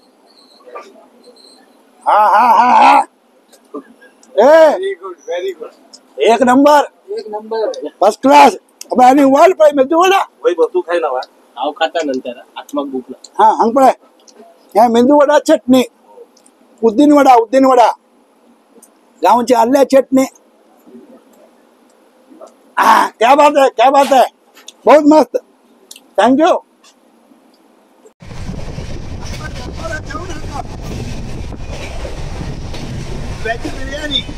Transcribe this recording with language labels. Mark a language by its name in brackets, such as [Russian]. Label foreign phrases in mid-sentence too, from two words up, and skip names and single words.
[Konkani] हा हा हा हा, एक नंबर [English] first class. [Konkani] आणि वाल पळय मेदू वडा, वैभव तू खाय ना वा, हांव खाता नंतर आत्माक भूक लागली। हा हांगा पळय हे मेंदू वडा चटणी, उद्दीन वडा गांवची आल्या चटणी। [Hindi] क्या बात है, बहुत मस्त, [English] thank you. [Hindi] वेज बिर्याणी,